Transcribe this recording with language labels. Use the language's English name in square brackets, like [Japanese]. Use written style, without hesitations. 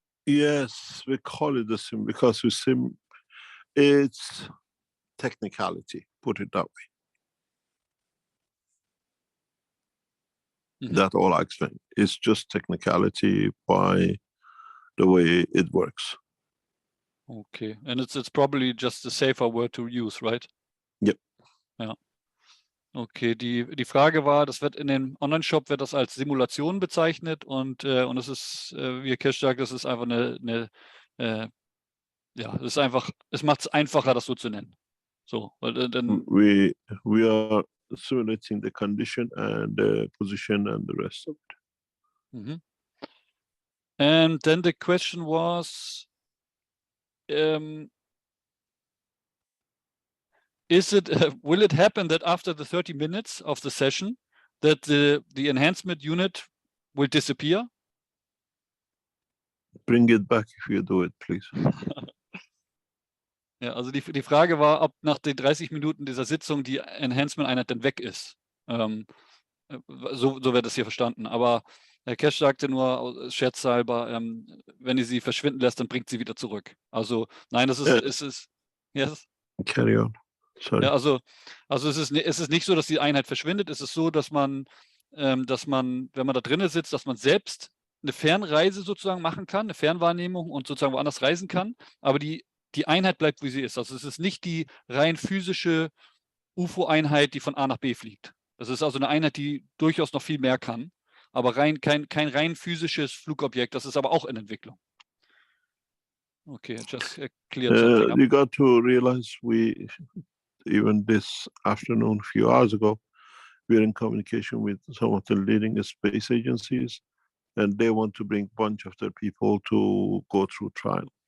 [English] Yes, we call it the sim because it's technicality, put it that way. Mm-hmm. That's all I explain. It's just technicality by the way it works. Okay, and it's probably just a safer word to use, right? Yep. [German] Ja. Okay, die Frage war, das wird in dem Online-Shop wird das als Simulation bezeichnet und es ist, wie Herr Keshe sagt, das ist einfach ja, es ist einfach, es macht es einfacher, das so zu nennen. So, weil dann [English] we are simulating the condition and the position and the rest of it. Mm-hmm. And then the question was, will it happen that after the 30 minutes of the session that the enhancement unit will disappear? Bring it back if you do it, please. [German] Ja, also die Frage war, ob nach den 30 Minuten dieser Sitzung die Enhancement-Einheit dann weg ist. So wird es hier verstanden. Aber Herr Keshe sagte nur scherzhalber, wenn ihr sie verschwinden lässt, dann bringt sie wieder zurück. Also nein, das ist [English] yes? Carry on. Sorry. [German] Ja, also es ist nicht so, dass die Einheit verschwindet. Es ist so, dass man, wenn man da drinnen sitzt, dass man selbst eine Fernreise sozusagen machen kann, eine Fernwahrnehmung und sozusagen woanders reisen kann. Aber die Einheit bleibt, wie sie ist. Also es ist nicht die rein physische UFO-Einheit, die von A nach B fliegt. Das ist also eine Einheit, die durchaus noch viel mehr kann, aber kein rein physisches Flugobjekt. Das ist aber auch in Entwicklung. [English] Okay, I just cleared something up. You got to realize even this afternoon, a few hours ago, We're in communication with some of the leading space agencies, and they want to bring a bunch of their people to go through trial.